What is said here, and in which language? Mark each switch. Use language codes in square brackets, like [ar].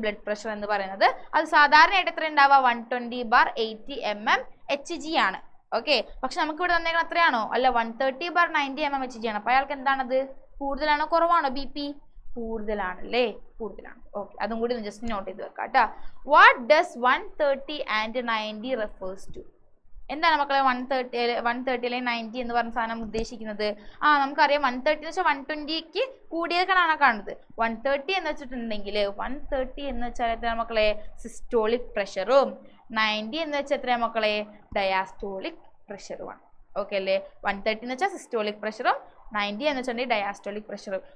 [ml] Blood pressure എന്ന് പറയുന്നത്. അത് സാധാരണയായിട്ട് എത്ര ഉണ്ടാവുക? 120/80 mmHg ആണ്. ഓക്കെ, പക്ഷെ നമുക്ക് ഇവിടെ തന്നേക്കണം എത്രയാണോ? അല്ല, 130/90 mmHg ആണ്. അപ്പൊ അയാൾക്ക് എന്താണത്? കൂടുതലാണോ കുറവാണോ? BP കൂടുതലാണല്ലേ? കൂടുതലാണ്. ഓക്കെ, അതും കൂടി ഒന്ന് ജസ്റ്റ് നോട്ട് ചെയ്ത് വെക്കാം കേട്ടോ. [en] What does 130 and 90 refers to? [ml] എന്താണ് മക്കളെ 130 അല്ലെങ്കിൽ 90 എന്ന് പറഞ്ഞ സാധനം ഉദ്ദേശിക്കുന്നത്? നമുക്കറിയാം 130 എന്ന് വെച്ചാൽ 120ക്ക് കൂടിയ കണക്കാണത്. 130 എന്ന് വെച്ചിട്ടുണ്ടെങ്കിൽ 130 എന്ന് വെച്ചാൽ എത്ര മക്കളെ? സിസ്റ്റോളിക് പ്രഷറും 90 എന്ന് വെച്ചാൽ എത്ര മക്കളെ? ഡയാസ്റ്റോളിക് പ്രഷറുമാണ്. ഓക്കെ അല്ലേ? 130 എന്ന് വെച്ചാൽ സിസ്റ്റോളിക് പ്രഷറും 90 എന്ന് വെച്ചിട്ടുണ്ടെങ്കിൽ ഡയാസ്റ്റോളിക് പ്രഷറും.